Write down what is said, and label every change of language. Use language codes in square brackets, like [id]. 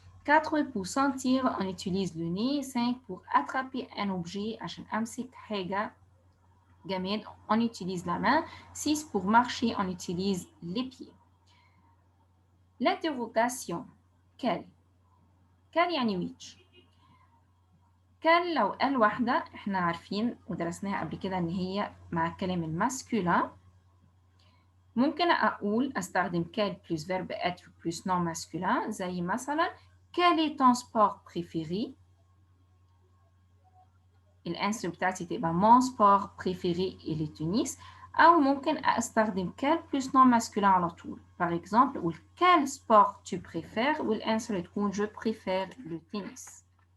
[fr] 4, pour sentir, on utilise le nez. 5, pour attraper un objet, [ar] عشان أمسك حاجة جماد, [fr] on utilise la main. 6, pour marcher, on utilise les pieds. L'interrogation. [ar] Quel يعني which. كان لو قال واحدة احنا عارفين ودرسناها قبل كده ان هي مع الكلام الماسكولين. ممكن اقول استخدم [fr] quel plus verbe être plus nom masculin [ar] زي مثلا [fr] quel est ton sport préféré. [ar] الانسر بتاعتي تبقى [fr] mon sport préféré est le tennis. [ar] او ممكن استخدم [fr] quel plus nom masculin [ar] على طول. [fr] par exemple [ar] قول [fr] quel sport tu préfères [ar] والانسر تكون [fr] je préfère le tennis.